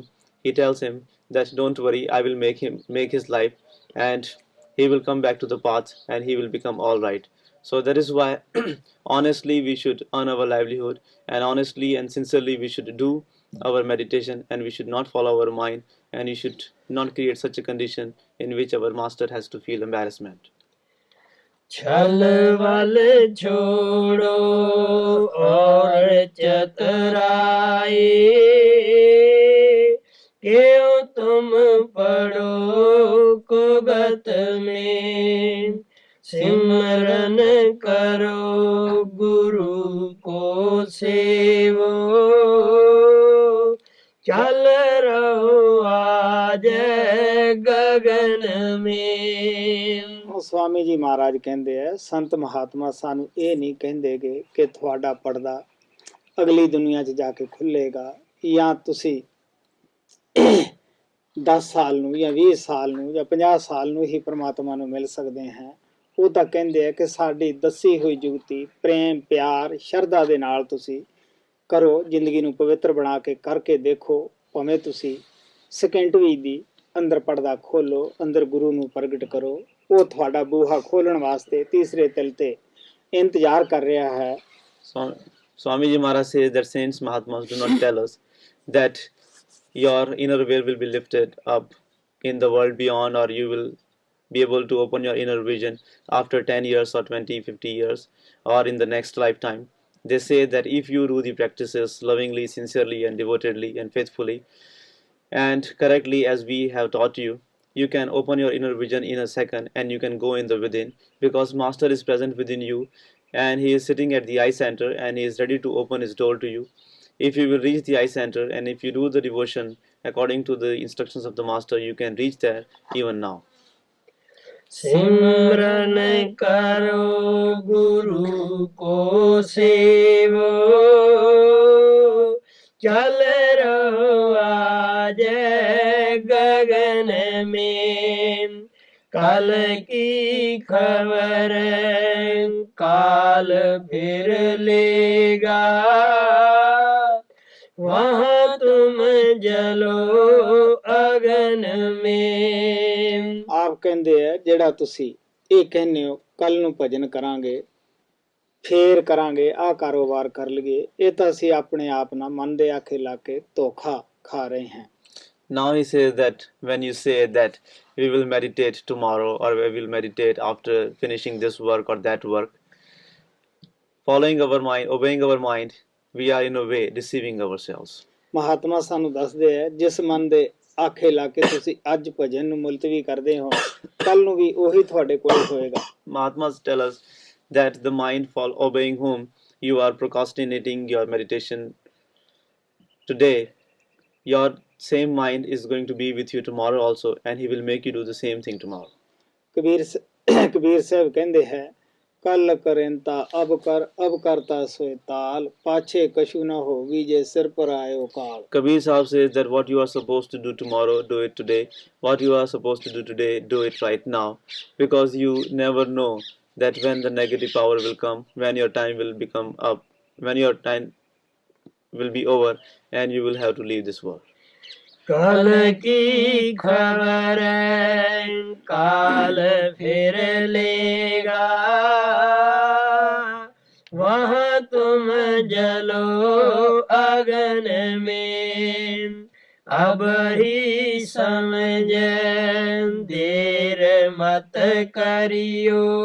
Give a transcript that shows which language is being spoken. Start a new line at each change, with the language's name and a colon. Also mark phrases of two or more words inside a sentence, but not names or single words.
English: He tells him that don't worry, I will make his life, and he will come back to the path and he will become all right. So that is why honestly we should earn our livelihood, and honestly and sincerely we should do our meditation, and we should not follow our mind, and we should not create such a condition in which our master has to feel embarrassment.
Hindi: छल वल छोड़ो और चतुराई, क्यों तुम पड़ो कुगत में। सिमरन करो गुरु को सेवो, चल रहो आज गगन में।
Punjabi: ਸਵਾਮੀ ਜੀ ਮਹਾਰਾਜ ਕਹਿੰਦੇ ਆ ਸੰਤ ਮਹਾਤਮਾ ਸਾਨੂੰ ਇਹ ਨਹੀਂ ਕਹਿੰਦੇਗੇ ਕਿ ਤੁਹਾਡਾ ਪਰਦਾ ਅਗਲੀ ਦੁਨੀਆ 'ਚ ਜਾ ਕੇ ਖੁੱਲੇਗਾ ਜਾਂ ਤੁਸੀਂ 10 ਸਾਲ ਨੂੰ ਜਾਂ 20 ਸਾਲ ਨੂੰ ਜਾਂ 50 ਸਾਲ ਨੂੰ ਹੀ ਪ੍ਰਮਾਤਮਾ ਨੂੰ ਮਿਲ ਸਕਦੇ ਹਾਂ। ਉਹ ਤਾਂ ਕਹਿੰਦੇ ਆ ਕਿ ਸਾਡੀ ਦੱਸੀ ਹੋਈ ਜੁਗਤੀ ਪ੍ਰੇਮ ਪਿਆਰ ਸ਼ਰਧਾ ਦੇ ਨਾਲ ਤੁਸੀਂ ਕਰੋ, ਜ਼ਿੰਦਗੀ ਨੂੰ ਪਵਿੱਤਰ ਬਣਾ ਕੇ ਕਰਕੇ ਦੇਖੋ, ਭਾਵੇਂ ਤੁਸੀਂ ਸਕਿੰਟ ਵੀ ਦੀ ਅੰਦਰ ਪਰਦਾ ਖੋਲੋ, ਅੰਦਰ ਗੁਰੂ ਨੂੰ ਪ੍ਰਗਟ ਕਰੋ, ਉਹ ਤੁਹਾਡਾ ਬੂਹਾ ਖੋਲਣ ਵਾਸਤੇ ਤੀਸਰੇ ਤਿਲ ਤੇ ਇੰਤਜ਼ਾਰ ਕਰ ਰਿਹਾ ਹੈ।
English: Swami Ji Maharaj says that saints Mahatmas do not tell us that your inner veil will be lifted up in the world beyond, or you will be able to open your inner vision after 10 years or 20, 50 years, or in the next lifetime. They say that if you do the practices lovingly, sincerely and devotedly and faithfully and correctly as we have taught you, you can open your inner vision in a second and you can go in the within, because master is present within you and he is sitting at the eye center and he is ready to open his door to you. If you will reach the eye center and if you do the devotion according to the instructions of the master, you can reach there even now.
Hindi: सिमरन करो गुरु को सेवो, चल रहो आज गगन में, कल की खबर काल फिर लेगा, वहाँ तुम जलो अगन में।
Punjabi: ਆਪ ਕਹਿੰਦੇ ਆ ਜਿਹੜਾ ਤੁਸੀਂ ਇਹ ਕਹਿੰਦੇ ਹੋ ਕੱਲ ਨੂੰ ਭਜਨ ਕਰਾਂਗੇ, ਫੇਰ ਕਰਾਂਗੇ, ਆਹ ਕਾਰੋਬਾਰ ਕਰ ਲਈਏ, ਇਹ ਤਾਂ ਅਸੀਂ ਆਪਣੇ ਆਪ ਨਾਲ ਮਨ ਦੇ ਆਖੇ ਲਾ ਕੇ ਧੋਖਾ ਖਾ ਰਹੇ ਹਾਂ।
English: Now he says that when you say that we will meditate tomorrow or we will meditate after finishing this work or that work, following our mind, obeying our mind, we are in a way deceiving ourselves.
Punjabi: ਮਹਾਤਮਾ ਸਾਨੂੰ ਦੱਸਦੇ ਆ ਜਿਸ ਮਨ ਦੇ ਆਖੇ ਲਾ ਕੇ ਤੁਸੀਂ ਅੱਜ ਭਜਨ ਨੂੰ ਮੁਲਤਵੀ ਕਰਦੇ ਹੋ, ਕੱਲ ਨੂੰ ਵੀ ਉਹੀ ਤੁਹਾਡੇ ਕੋਲ ਹੋਏਗਾ।
English: Mahatmas tell us that the mind for obeying whom you are procrastinating your meditation today, your same mind is going to be with you tomorrow also, and he will make you do the same thing tomorrow.
Punjabi: ਕਬੀਰ ਸਾਹਿਬ ਕਹਿੰਦੇ ਹੈ
Hindi: कल करेंता अब करता सोए ताल, पाछे कछू ना होगी जे सिर पर आइओ काल।
English: Kabir Sahib says that what you are supposed to do tomorrow, do it today. What you are supposed to do today, do it right now, because you never know that when the negative power will come, when your time will become up, when your time will be over, and you will have to leave this world.
Hindi: कल की खबर काल फिर लेगा, वहाँ तुम जलो अगन में, अब ही समझ देर मत करियो,